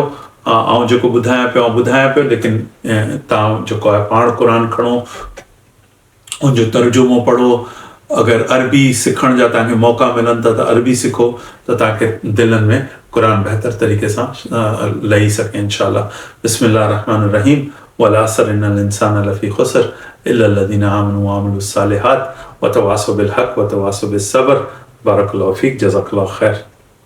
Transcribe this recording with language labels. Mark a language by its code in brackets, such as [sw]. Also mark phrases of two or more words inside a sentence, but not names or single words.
[sd] ऐं जेको ॿुधायां पियो, लेकिन तव्हां जेको आहे पाण क़ुर खणो, उनजो तर्जुमो पढ़ो। अगरि अरबी सिखण जा तव्हांखे मौक़ा मिलनि था त अरबी सिखो त तव्हांखे दिलनि में क़ुर बहितर तरीक़े सां लही सघे [ar] إن شاء الله. بسم الله الرحمن الرحيم. والعصر إن الإنسان لفي خسر إلا الذين آمنوا وعملوا الصالحات وتواصوا بالحق وتواصوا بالصبر. بارك الله فيك، جزاك الله خيرا.